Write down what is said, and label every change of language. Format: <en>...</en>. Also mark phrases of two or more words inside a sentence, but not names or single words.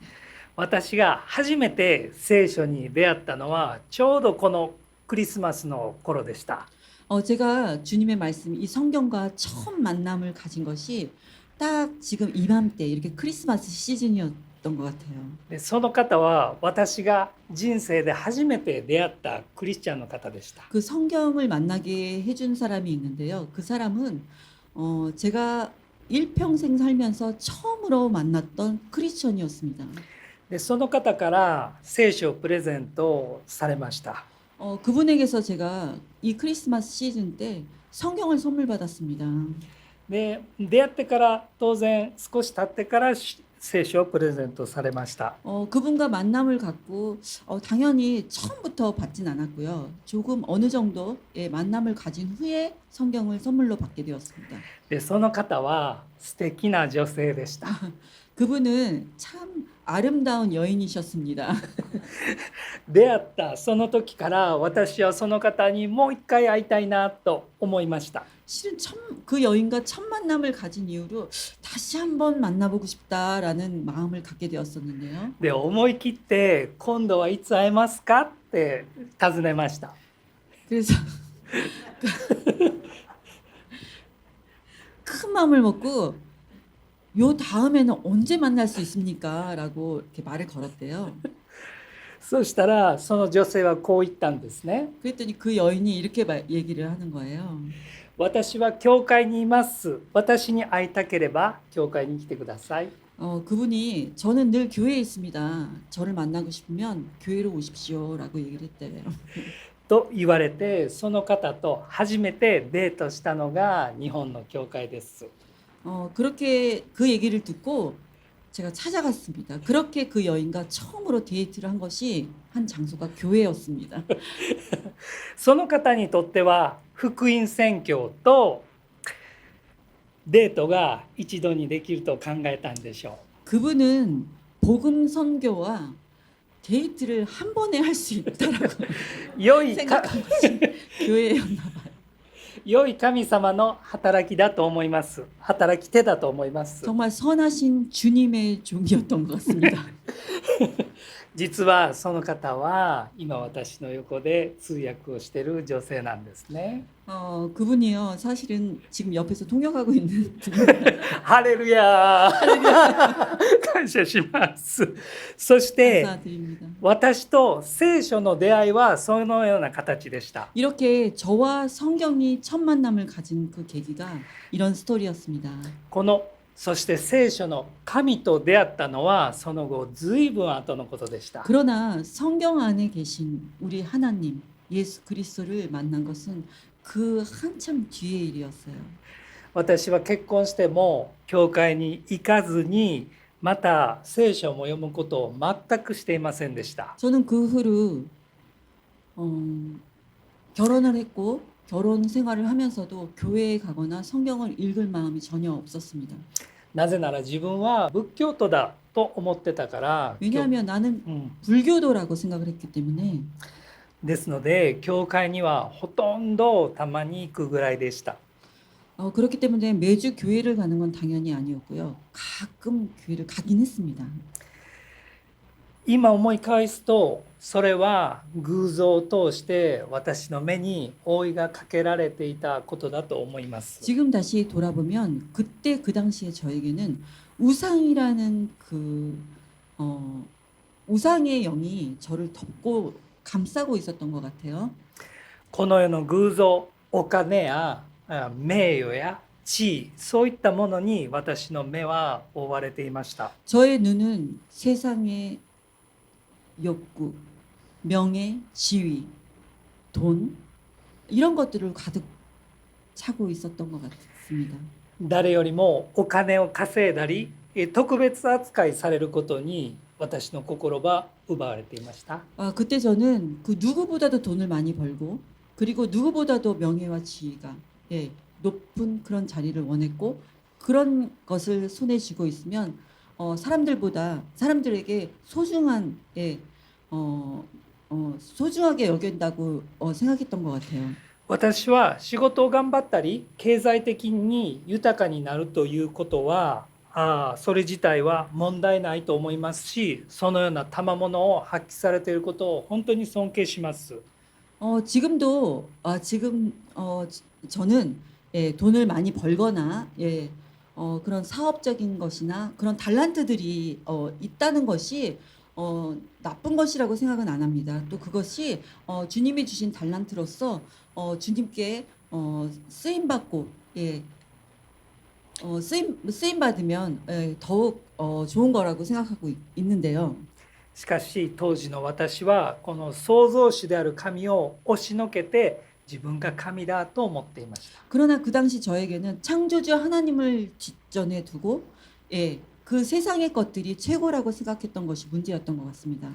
<ja>私が初めて聖書に出会ったのはちょうどこのクリスマスの頃でした。</ja> <ko>제가 주님의 말씀, 이 성경과 처음 만남을 가진 것이 딱 지금 이맘때 이렇게 크리스마스 시즌이었던 것 같아요.</ko> <ja>でその方は私が人生で初めて出会ったクリスチャンの方でした。</ja> <ko>그 성경을 만나게 해준 사람이 있는데요. 그 사람은 제가 일평생 살면서 처음으로 만났던 크리스천이었습니다.</ko> <ja>でその方から聖書をプレゼントされました。</ja> <ko>그분에게서 제가 이 크리스마스 시즌 때 성경을 선물 받았습니다.</ko> <ja>で出会ってから当然少し経ってから聖書をプレゼントされました。</ja> <ko>그분과 만남을 갖고 당연히 처음부터 받진 않았고요. 조금 어느 정도의 만남을 가진 후에 성경을 선물로 받게 되었습니다.</ko> <ja>でその方は素敵な女性でした。</ja> <ko>그분은 참 아름다운 여인이셨습니다.</ko> <ja>出会ったその時から私はその方にもう一回会いたいなと思いました。</ja> <ko>실은 그 여인과 첫 만남을 가진 이후로 다시 한번 만나보고 싶다라는 마음을 갖게 되었었는데요.</ko> <ja>で思い切って今度はいつ会えますかって尋ねました。</ja> <ko>그래서 큰 마음을 먹고 요 다음에는 언제 만날 수 있습니까? 라고 이렇게 말을 걸었대요.</ko> <ja>そしたらその女性はこう言ったんですね。</ja> <ko>그랬더니 그 여인이 이렇게 얘기를 하는 거예요.</ko> <ja>私は教会にいます。私に会いたければ教会に来てください。</ja> <ko>그분이 저는 늘 교회에 있습니다. 저를 만나고 싶으면 교회로 오십시오라고 얘기를 했대요.</ko> <ja>と言われてその方と初めてデートしたのが日本の教会です。</ja> <ko>그렇게 그 얘기를 듣고 제가 찾아갔습니다. 그렇게 그 여인과 처음으로 데이트를 한 것이 한 장소가 교회였습니다.</ko> <ja>その方にとっては福音宣教とデートが一度にできると考えたんでしょう。</ja> <ko>그분은 복음 선교와 데이트를 한 번에 할 수 있다라고</ko> <ja>良いか</ja> <ko>생각한 것이 교회였나 봐요.</ko> <ja>良い神様の働きだと思います。働き手だと思います。</ja> <ko>정말 선하신 주님의 종이었던 것 같습니다.</ko> <ja>実はその方は今私の横で通訳をしている女性なんですね。</ja> <ko>그분이요. 사실은 지금 옆에서 통역하고 있는 분입니다.</ko> <ja>ハレルヤー感謝します。そして</ja> <ko>감사드립니다.</ko> <ja>私と聖書の出会いはそのような形でした。</ja> <ko>이렇게 저와 성경이 첫 만남을 가진 그 계기가 이런 스토리였습니다.</ko> <ja>そして聖書の神と出会ったのはその後ずいぶん後のことでした。</ja> <ko>그러나 성경 안에 계신 우리 하나님 예수 그리스도를 만난 것은 그 한참 뒤의 일이었어요.</ko> <ja>私は結婚しても教会に行かずにまた聖書も読むことを全くしていませんでした。</ja> <ko>저는 그 후로 결혼을 했고 결혼 생활을 하면서도 교회에 가거나 성경을 읽을 마음이 전혀 없었습니다.</ko> <ja>なぜなら自分は仏教徒だと思ってたから。</ja> <ko>왜냐하면 나는 불교도라고 생각을 했기 때문에.</ko> <ja>ですので教会にはほとんどたまに行くぐらいでした。</ja> <ko>그렇기 때문에 매주 교회를 가는 건 당연히 아니었고요. 가끔 교회를 가긴 했습니다.</ko> <ja>今思い返すとそれは偶像を通して私の目に覆いがかけられていたことだと思います。</ja> <ko>지금 다시 돌아보면 그때 그 당시에 저에게는 우상이라는 우상의 영이 저를 덮고 감싸고 있었던 것 같아요.</ko> <ja>この世の偶像、お金や名誉や地位、そういったものに私の目は覆われていました。</ja> <ko>저의 눈은 세상의 욕구, 명예, 지위, 돈 이런 것들을 가득 차고 있었던 것 같습니다.</ko> <ja>誰よりもお金を稼いだり特別扱いされることに私の心は奪われていました。</ja> <ko>그때 저는 그 누구보다도 돈을 많이 벌고 그리고 누구보다도 명예와 지위가 예, 높은 그런 자리를 원했고 그런 것을 손에 쥐고 있으면 사람들에게 소중한 예, 소중하게 여긴다고 생각했던 것 같아요.</ko> <ja>私は仕事を頑張ったり経済的に豊かになるということはそれ自体は問題ないと思いますし、そのような賜物を発揮されていることを本当に尊敬します。</ja> <ko>지금 저는 예, 돈을 많이 벌거나 예, 그런 사업적인 것이나 그런 달란트들이 있다는 것이 나쁜 것이라고 생각은 안 합니다. 또 그것이 주님이 주신 달란트로서 주님께 쓰임 받고 예, 쓰임 받으면 예, 더욱 좋은 거라고 생각하고 있는데요.</ko> <ja>しかし当時の私はこの創造主である神を押しのけて自分が神だと思っていました。</ja> <ko>그러나 그 당시 저에게는 창조주 하나님을 뒷전에 두고 예, 그 세상의 것들이 최고라고 생각했던 것이 문제였던 것 같습니다.</ko>